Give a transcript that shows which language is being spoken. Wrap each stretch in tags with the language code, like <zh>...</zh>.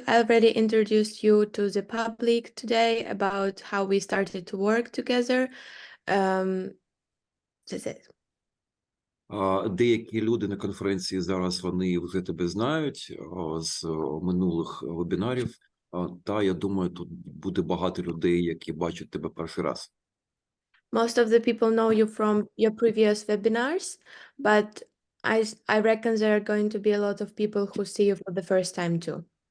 <en>I already introduced you to the public today about how we started to work together. That's it.</en> <uk>Деякі люди на конференції зараз, вони вже тебе знають з минулих вебінарів. Та, я думаю, тут буде багато людей, які бачать тебе перший раз.</uk> <en>Most of the people know you from your previous webinars, but I reckon there are going to be a lot of people who see you for the first time too.</en>